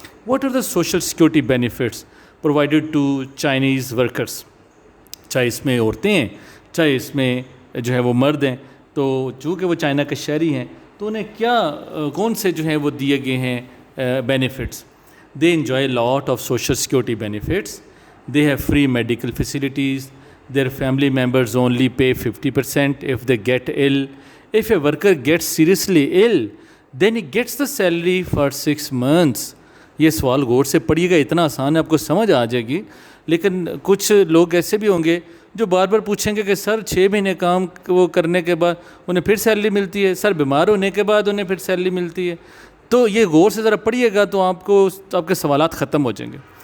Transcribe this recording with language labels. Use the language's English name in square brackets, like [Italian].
[English] What are the social security benefits provided to Chinese workers? [Urdu] چاہے اس میں عورتیں ہیں, چاہے اس میں جو ہے وہ مرد ہیں, تو چونکہ وہ چائنا کے شہری ہیں تو انہیں کون سے جو ہیں وہ دیے گئے ہیں benefits? [English] They enjoy lot of social security benefits. They have free medical facilities. Their family members only pay 50% if they get ill. If a worker gets seriously ill, then he gets the salary for 6 months. [Urdu] یہ سوال غور سے پڑھیے گا, اتنا آسان ہے, آپ کو سمجھ آ جائے گی. لیکن کچھ لوگ ایسے بھی ہوں گے جو بار بار پوچھیں گے کہ سر 6 مہینے کام وہ کرنے کے بعد انہیں پھر سیلری ملتی ہے, سر بیمار ہونے کے بعد انہیں پھر سیلری ملتی ہے. تو یہ غور سے ذرا پڑھیے گا تو آپ کے سوالات ختم ہو جائیں گے.